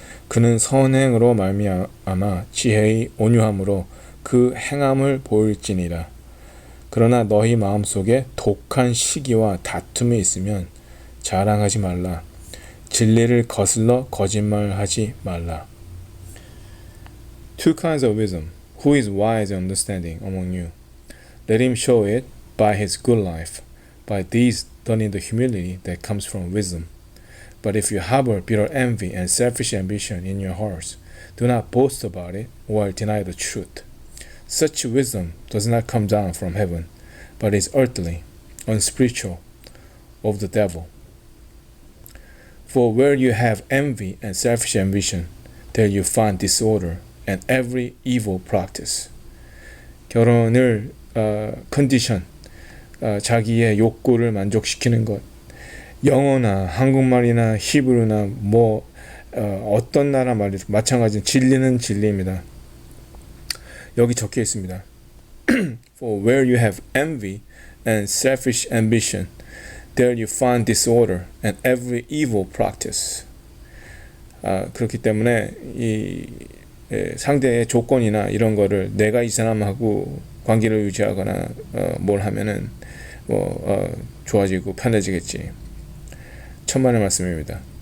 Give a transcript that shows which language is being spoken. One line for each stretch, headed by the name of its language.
Korean: 그는 선행으로 말미암아 지혜의 온유함으로 그 행함을 보일지니라. 그러나 너희 마음속에 독한 시기와 다툼이 있으면 자랑하지 말라. 진리를 거슬러 거짓말하지 말라.
English: Two kinds of wisdom. Who is wise and understanding among you? Let him show it by his good life, by these done in the humility that comes from wisdom. But if you harbor bitter envy and selfish ambition in your hearts, do not boast about it or deny the truth. Such wisdom does not come down from heaven, but is earthly, unspiritual, of the devil. For where you have envy and selfish ambition, there you find disorder and every evil practice.
Korean: 결혼을 컨디션, 자기의 욕구를 만족시키는 것. 영어나 한국말이나 히브리나 어떤 나라 말이든 마찬가지 진리는 진리입니다. 여기 적혀 있습니다.
English: For where you have envy and selfish ambition, there you find disorder and every evil practice.
Korean: 그렇기 때문에 이 상대의 조건이나 이런 거를 내가 이 사람하고 관계를 유지하거나 뭘 하면은 좋아지고 편해지겠지. 천만의 말씀입니다.